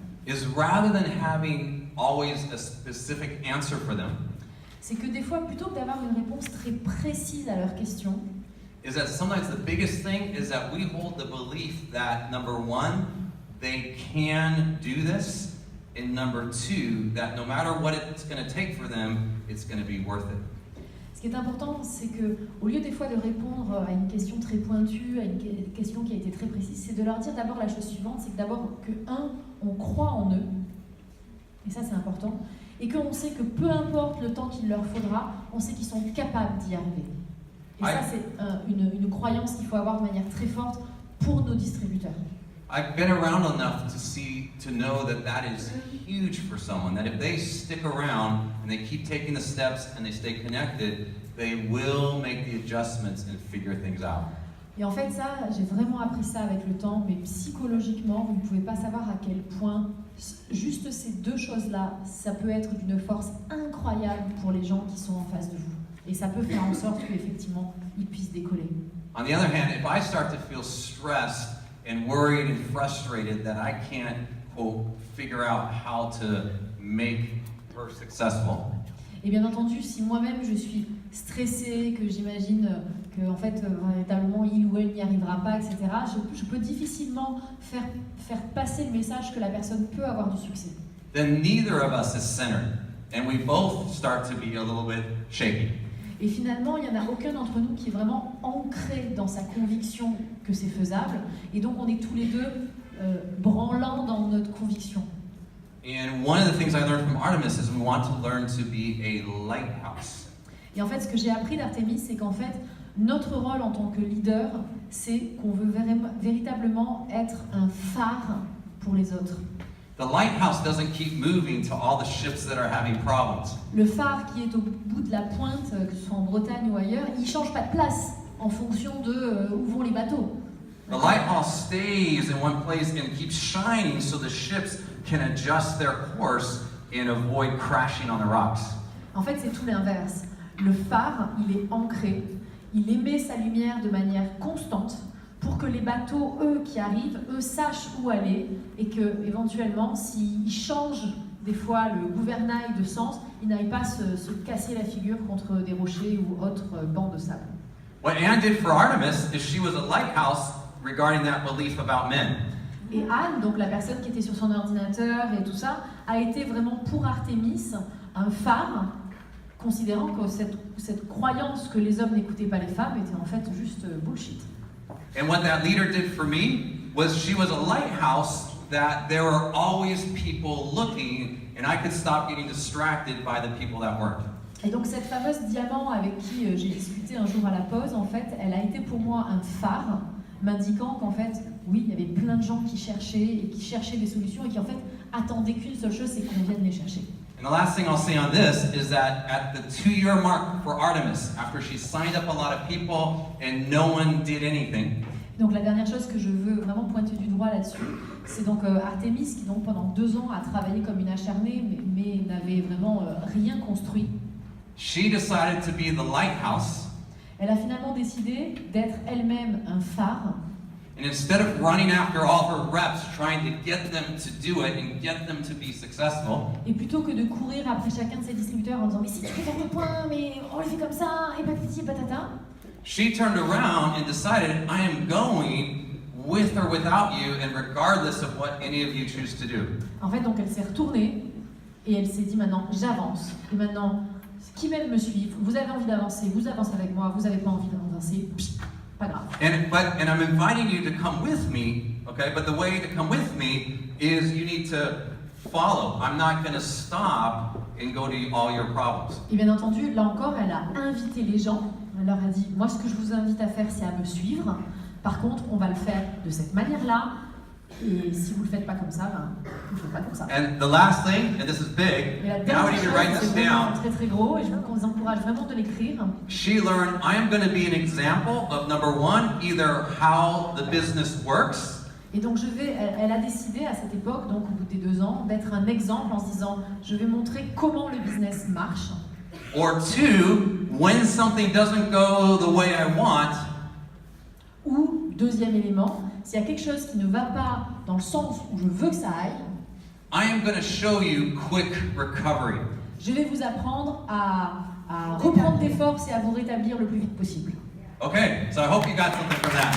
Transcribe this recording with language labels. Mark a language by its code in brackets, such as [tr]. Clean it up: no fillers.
[en] is rather than having always a specific answer for them, [fr] c'est que des fois, plutôt que d'avoir une réponse très précise à leurs questions, [en] is that sometimes the biggest thing is that we hold the belief that number one, they can do this, and number two, that no matter what it's going to take for them, it's going to be worth it. [fr] ce qui est important, c'est que au lieu des fois de répondre à une question très pointue, à une question qui a été très précise, c'est de leur dire d'abord la chose suivante, c'est que d'abord on croit en eux, et ça c'est important, et qu'on sait que peu importe le temps qu'il leur faudra, on sait qu'ils sont capables d'y arriver. Et ça c'est une croyance qu'il faut avoir de manière très forte pour nos distributeurs. [en] I've been around enough to know that is huge for someone, that if they stick around and they keep taking the steps and they stay connected, they will make the adjustments and figure things out. [fr] Et en fait ça, j'ai vraiment appris ça avec le temps, mais psychologiquement, vous ne pouvez pas savoir à quel point juste ces deux choses-là, ça peut être d'une force incroyable pour les gens qui sont en face de vous. Et ça peut faire en sorte qu'effectivement, ils puissent décoller. [en] On the other hand, if I start to feel stressed and worried and frustrated that I can't, quote, figure out how to make her successful, [fr] Et bien entendu, si moi-même je suis stressée, que j'imagine que en fait, véritablement, il ou elle n'y arrivera pas, etc., je peux difficilement faire passer le message que la personne peut avoir du succès. [en] then neither of us is centered, and we both start to be a little bit shaky. [fr] Et finalement, il n'y en a aucun d'entre nous qui est vraiment ancré dans sa conviction que c'est faisable. Et donc, on est tous les deux branlants dans notre conviction. [en] And one of the things I learned from Artemis is we want to learn to be a lighthouse. [fr] Et en fait, ce que j'ai appris d'Artemis, c'est qu'en fait, notre rôle en tant que leader, c'est qu'on veut véritablement être un phare pour les autres. [en] The lighthouse doesn't keep moving to all the ships that are having problems. [fr] Le phare qui est au bout de la pointe, que ce soit en Bretagne ou ailleurs, il ne change pas de place en fonction de où vont les bateaux. [en] The lighthouse stays in one place and keeps shining so the ships can adjust their course and avoid crashing on the rocks. [fr] En fait, c'est tout l'inverse. Le phare, il est ancré, il émet sa lumière de manière constante pour que les bateaux, eux, qui arrivent, eux, sachent où aller et que, éventuellement, s'ils changent des fois le gouvernail de sens, ils n'aillent pas se casser la figure contre des rochers ou autres bancs de sable. [en] What Anne did for Artemis is she was a lighthouse regarding that belief about men. [fr] Et Anne, donc la personne qui était sur son ordinateur et tout ça, a été vraiment pour Artémis un phare, considérant que cette croyance que les hommes n'écoutaient pas les femmes était en fait juste bullshit. [en] And what that leader did for me was she was a lighthouse that there were always people looking and I could stop getting distracted by the people that weren't. [fr] Et donc cette fameuse diamant avec qui j'ai discuté un jour à la pause, en fait, elle a été pour moi un phare, m'indiquant qu'en fait, oui, il y avait plein de gens qui cherchaient des solutions et qui en fait attendaient qu'une seule chose, c'est qu'on vienne les chercher. [en] And the last thing I'll say on this is that at the 2-year mark for Artemis, after she signed up a lot of people and no one did anything, [fr] Donc la dernière chose que je veux vraiment pointer du doigt là-dessus, c'est donc Artemis qui donc pendant 2 ans a travaillé comme une acharnée mais n'avait vraiment rien construit. [en] she decided to be the lighthouse. [fr] Elle a finalement décidé d'être elle-même un phare. [en] And instead of running after all her reps, trying to get them to do it and get them to be successful, [fr] Et plutôt que de courir après chacun de ses distributeurs en disant mais si tu peux faire le point, mais on le fait comme ça, et patati et patata, [en] she turned around and decided, I am going with or without you, and regardless of what any of you choose to do. [fr] en fait donc elle s'est retournée et elle s'est dit maintenant j'avance. Et maintenant, qui même me suivent, vous avez envie d'avancer, vous avancez avec moi, vous n'avez pas envie d'avancer, pas grave. [en] And I'm inviting you to come with me, okay? But the way to come with me is you need to follow. I'm not going to stop and go to all your problems. [fr] Et bien entendu, là encore, elle a invité les gens. Elle leur a dit, moi ce que je vous invite à faire, c'est à me suivre. Par contre, on va le faire de cette manière-là. Et si vous le faites pas comme ça, ben, vous le faites pas comme ça. [en] And the last thing, and this is [fr] Et [en] big, [fr] la [en] and I would [fr] dernière [en] even [fr] chose, [en] write [fr] c'est [en] this [fr] vraiment [en] down. [fr] très très gros et je vous encourage vraiment de l'écrire. [en] She learned, I am going to be an example of number one, either how the business works, [fr] Et donc elle a décidé à cette époque, donc au bout des 2 ans, d'être un exemple en se disant je vais montrer comment le business marche. [en] or two, when something doesn't go the way I want, [fr] Ou deuxième élément, s'il y a quelque chose qui ne va pas dans le sens où je veux que ça aille, [en] I am going to show you quick recovery. [fr] je vais vous apprendre à reprendre des forces et à vous rétablir le plus vite possible. [en] Okay, so I hope you got something from that.